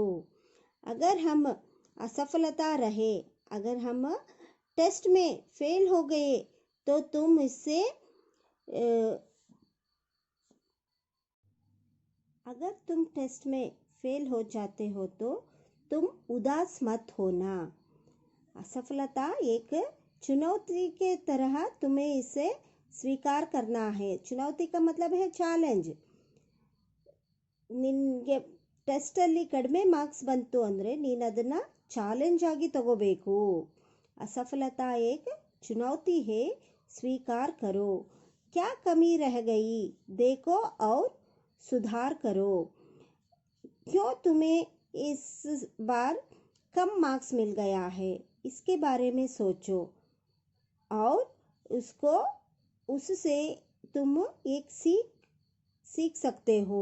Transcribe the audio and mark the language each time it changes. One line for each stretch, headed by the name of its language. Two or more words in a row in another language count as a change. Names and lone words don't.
Hindi: अगर हम असफलता रहे, अगर हम टेस्ट में फेल हो गए, तो तुम इससे अगर तुम टेस्ट में फेल हो जाते हो तो तुम उदास मत होना। असफलता एक चुनौती के तरह तुम्हें इसे स्वीकार करना है। चुनौती का मतलब है ಚಾಲೆಂಜ್.
Kannada: ನಿನಗೆ ಟೆಸ್ಟಲ್ಲಿ ಕಡಿಮೆ ಮಾರ್ಕ್ಸ್ ಬಂತು ಅಂದರೆ ನೀನು ಅದನ್ನು ಚಾಲೆಂಜ್ ಆಗಿ ತಗೋಬೇಕು.
Hindi: असफलता एक चुनौती है, स्वीकार करो. क्या कमी रह गई देखो और सुधार करो. क्यों तुम्हें इस बार कम मार्क्स मिल गया है, इसके बारे में सोचो और उससे तुम एक सीख सकते हो.